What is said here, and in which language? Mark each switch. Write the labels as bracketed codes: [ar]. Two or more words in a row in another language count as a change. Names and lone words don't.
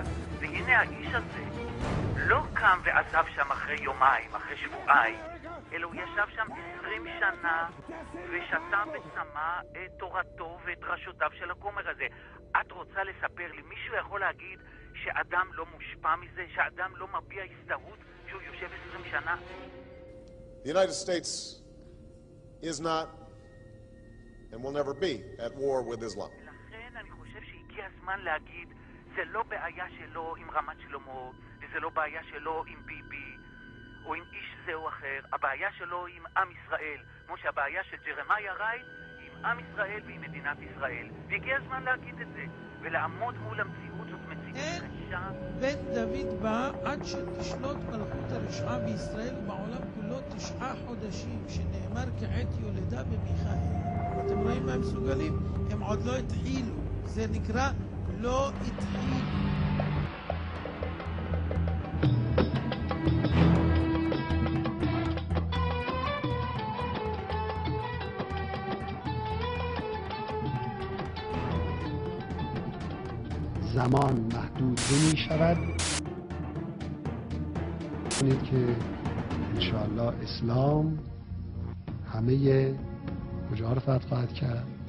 [he] והנה האיש הזה לא קם ועזב שם אחרי יומיים, אחרי שבועיים, אלא הוא ישב שם 20 שנה ושתה וצמא את תורתו ואת דרשותיו של הכומר הזה. את רוצה לספר לי, מישהו יכול להגיד שאדם לא מושפע מזה, שאדם לא מביע הזדהות שהוא יושב 20 שנה? [en] The United States is not and will never be at war with Islam. [he] לכן אני חושב שהגיע הזמן להגיד, זה לא בעיה שלו עם רמת שלמה, וזה לא בעיה שלו עם ביבי, או עם איש זה או אחר. הבעיה שלו עם עם ישראל, כמו שהבעיה של ג'רמיה רייט היא עם עם ישראל ועם מדינת ישראל. והגיע הזמן להגיד את זה, ולעמוד מול המציאות. זאת מציאות קשה. בית דוד בא עד שתשלוט מלכות הרשעה בישראל ובעולם כולו 9 חודשים, שנאמר כעת יולדה במיכאל. אתם רואים מה הם מסוגלים? הם עוד לא התחילו. זה נקרא לא התחילו. [fa] زمان محدود نمی شود کنید که انشاءالله اسلام همه کجا رو فتح خواهد کرد،